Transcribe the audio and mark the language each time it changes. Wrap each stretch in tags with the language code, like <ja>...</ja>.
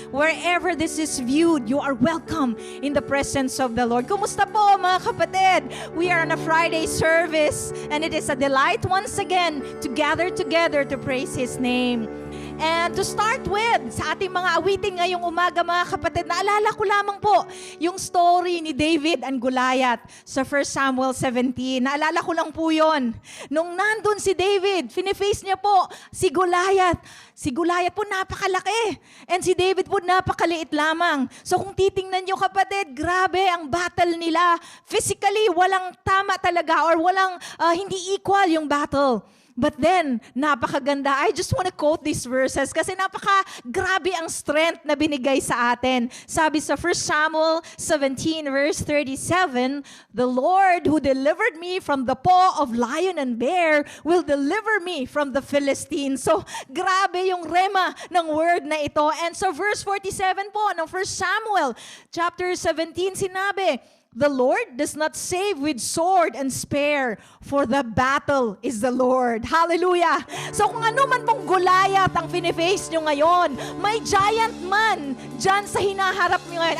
<en>Wherever this is viewed, you are welcome in the presence of the Lord.</en> <tl>Kumusta po mga kapatid?</tl> <en>We are on a Friday service and it is a delight once again to gather together to praise His name. And to start with,</en> <tl>sa ating mga awitin ngayong umaga mga kapatid, naalala ko lamang po yung story ni David and Goliath sa 1 Samuel 17. Naalala ko lang po yun. Nung nandun si David, finiface niya po si Goliath. Si Goliath po napakalaki. And si David po napakaliit lamang. So kung titingnan nyo kapatid, grabe ang battle nila. Physically, walang tama talaga or walang hindi equal yung battle.</tl> <en>But then,</en> <tl>napakaganda.</tl> <en>I just want to quote these verses</en> <tl>kasi napaka-grabe ang strength na binigay sa atin. Sabi sa</tl> <en>1 Samuel 17 verse 37, "The Lord who delivered me from the paw of lion and bear will deliver me from the Philistines."</en> <tl>So, grabe yung rema ng word na ito.</tl> <en>And so verse 47 po ng 1 Samuel chapter 17,</en> <tl>sinabi,</tl> <en>"The Lord does not save with sword and spear, for the battle is the Lord."</en> <tl>Hallelujah! So kung ano man pong Goliath ang finiface nyo ngayon, may giant man dyan sa hinaharap nyo ngayon.</tl>